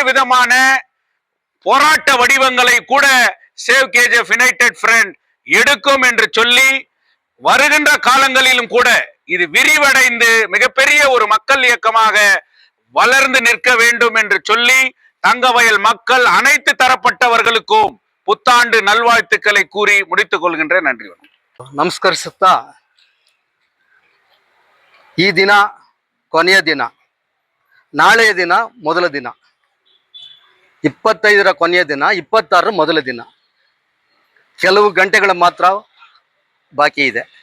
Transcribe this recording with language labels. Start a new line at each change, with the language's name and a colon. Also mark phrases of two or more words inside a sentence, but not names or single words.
Tamil: விதமான போராட்ட வடிவங்களை கூட சேவ் கேஜிஎஃப் யுனைடெட் ஃப்ரண்ட் எடுக்கும் என்று சொல்லி, வருகின்ற காலங்களிலும் கூட இது விரிவடைந்து மிகப்பெரிய ஒரு மக்கள் இயக்கமாக வளர்ந்து நிற்க வேண்டும் என்று சொல்லி, தங்கவயல் மக்கள் அனைத்து தரப்பட்டவர்களுக்கும் புத்தாண்டு நல்வாழ்த்துக்களை கூறி முடித்துக் கொள்கின்றேன். நன்றி.
Kannada: ನಮಸ್ಕರಿಸುತ್ತಾ, ಈ ದಿನ ಕೊನೆಯ ದಿನ, ನಾಳೆಯ ದಿನ ಮೊದಲ ದಿನ. 25ರ ಕೊನೆಯ ದಿನ, 26ರ ಮೊದಲ ದಿನ. ಕೆಲವು ಗಂಟೆಗಳ ಮಾತ್ರ ಬಾಕಿ ಇದೆ.